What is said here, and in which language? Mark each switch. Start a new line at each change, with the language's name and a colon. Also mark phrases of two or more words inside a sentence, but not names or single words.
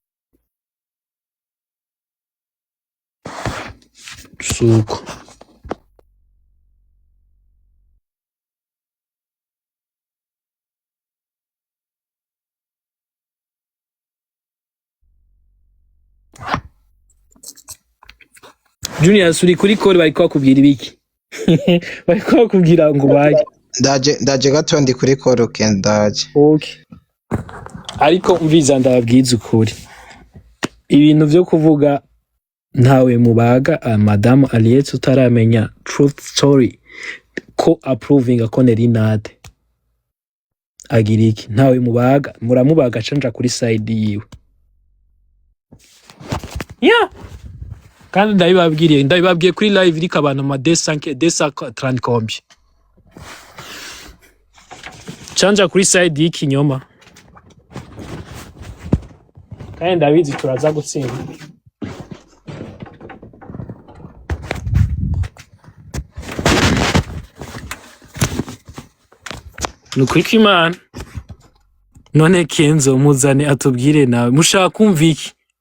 Rundi: suko Junior suri kuri call bariko bakubwira ibiki bariko bakubwira ngo baje ndaje gato ndi kuri call kendaje okay ariko mviza ndababwiza ukuri ibintu vyo kuvuga ntawe mubaga Madame Ariete utaramenya
English: truth story
Rundi: ko approving ko Nerinate agira iki ntawe mubaga muramubaga canja kuri side yiwe kandi ndabibabwiye kuri live iriko abantu ma 230 combien canja kuri side y'ikinyoma kandi ndabizi turaza gutsinda nukuri kw'Imana none Kenzo muzane atubwire nawe mushaka kumva iki